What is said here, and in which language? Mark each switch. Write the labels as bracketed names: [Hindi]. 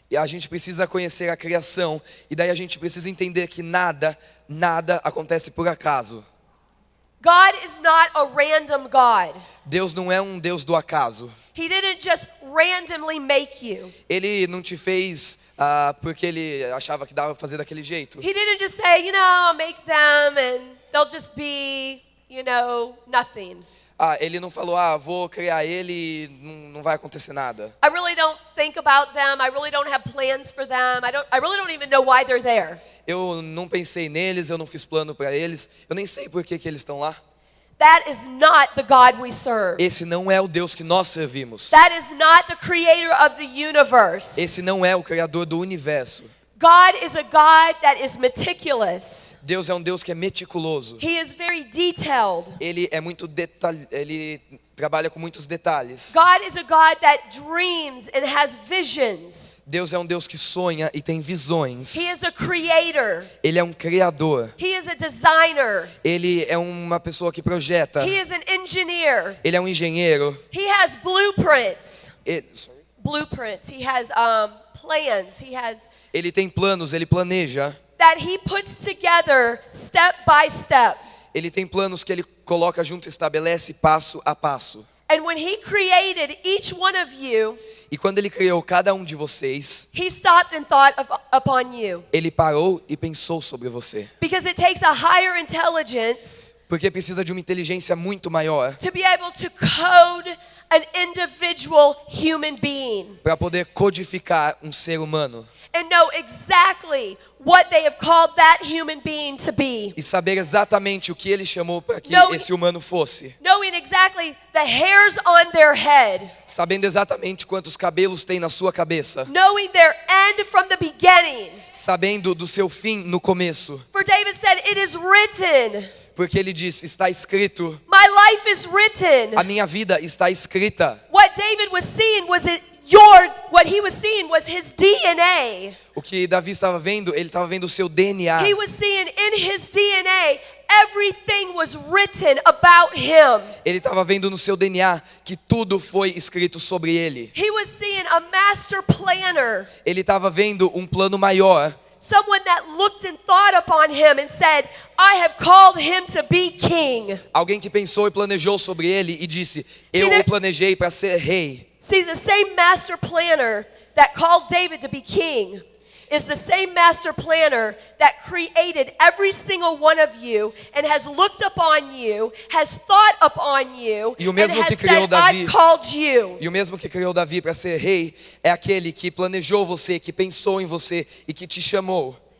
[Portuguese] E a gente precisa conhecer a criação, e daí a gente precisa entender que nada acontece por acaso. [English] God is not a random God. [Portuguese] Deus não é um Deus do acaso. [English] He didn't just randomly make you. [Portuguese] Ele não te fez porque ele achava que dava pra fazer daquele jeito. [English] He didn't just say, I'll make them and they'll just be, nothing. [Portuguese] Ele não falou, vou criar ele e não vai acontecer nada. [English] I really don't think about them. I really don't have plans for them. I really don't even know why they're there. [Portuguese] Eu não pensei neles, eu não fiz plano para eles, eu nem sei por que eles estão lá. [English] That is not the God we serve. [Portuguese] Esse não é o Deus que nós servimos. [English] That is not the creator of the universe. [Portuguese] Esse não é o criador do universo. [English] God is a God that is meticulous. [Portuguese] Deus é um Deus que é meticuloso. [English] He is very detailed. [Portuguese] Ele é muito ele trabalha com muitos detalhes. [English] God is a God that dreams and has visions. [Portuguese] Deus é um Deus que sonha e tem visões. [English] He is a creator. [Portuguese] Ele é um criador. [English] He is a designer. [Portuguese] Ele é uma pessoa que projeta. [English] He is an engineer. [Portuguese] Ele é um engenheiro. [English] He has blueprints. Blueprints. He has plans. [Portuguese] Ele tem planos, ele planeja. [English] That he puts together step by step. [Portuguese] Ele tem planos que ele coloca junto e estabelece passo a passo. [English] And when he created each one of you, [Portuguese] e quando ele criou cada um de vocês, [English] he stopped and thought upon you. [Portuguese] Ele parou e pensou sobre você. [English] Because it takes a higher intelligence [Portuguese] porque precisa de uma inteligência muito maior [English] to be able to code an individual human being. [Portuguese] Para poder codificar um ser humano. [English] And know exactly what they have called that human being to be. [Portuguese] E saber exatamente o que ele chamou para que esse humano fosse. [English] Knowing exactly the hairs on their head. [Portuguese] Sabendo exatamente quantos cabelos tem na sua cabeça. [English] Knowing their end from the beginning. [Portuguese] Sabendo do seu fim no começo. [English] For David said, "It is written." [Portuguese] Porque ele diz, está escrito. [English] My life is written. [Portuguese] A minha vida está escrita. [English] What David was seeing was what he was seeing was his DNA. [Portuguese] O que Davi estava vendo, ele estava vendo o seu DNA. [English] He was seeing in his DNA everything was written about him. [Portuguese] Ele estava vendo no seu DNA que tudo foi escrito sobre ele. [English] He was seeing a master planner. [Portuguese] Ele estava vendo um plano maior. [English] Someone that looked and thought upon him and said, I have called him to be king. [Portuguese] Alguém que pensou e planejou sobre ele e disse, eu o planejei para ser rei. [English] See, the same master planner that called David to be king is the same master planner that created every single one of you and has looked upon you, has thought upon you, and has said, I've called you. [Portuguese] E o mesmo que criou Davi para ser rei é aquele que planejou você, que pensou em você e que te chamou.